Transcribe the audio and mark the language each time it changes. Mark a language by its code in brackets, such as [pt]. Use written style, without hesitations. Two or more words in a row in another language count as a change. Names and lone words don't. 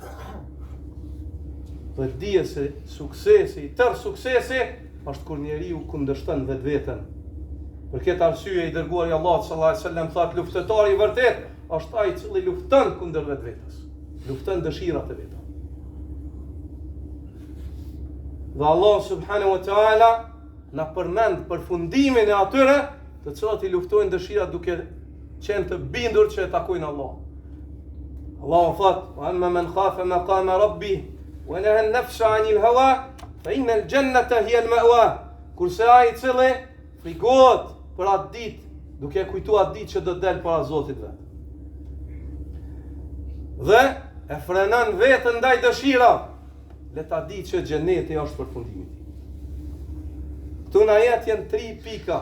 [sq] Dhe dije se suksesi, tërë suksesi, është kur njeriu kundërshton vetë vetën. Për këtë arsye i dërguari i Allahut [ar] صلى الله عليه وسلم [sq] thotë luftëtari i vërtet është ai i cili lufton kundër vetvetes. Lufton dëshirat e veta. Dhe Allah [ar] سبحانه وتعالى [sq] na përmend përfundimin e atyre të cilat i luftojnë dëshirat duke qenë të bindur që e takojnë Allah. [ar] Allah thot: "وأما من خاف مقام ربه ونهى النفس عن الهوى فإن الجنة هي المأوى." [sq] Kurse ai i cili frikohet për atë ditë, duke kujtuar atë ditë që do të del para Zotit vet. Dhe e frenon veten ndaj dëshirave, le ta di që xheneti është përfundimi i tij. Këtu në ajet janë 3 pika.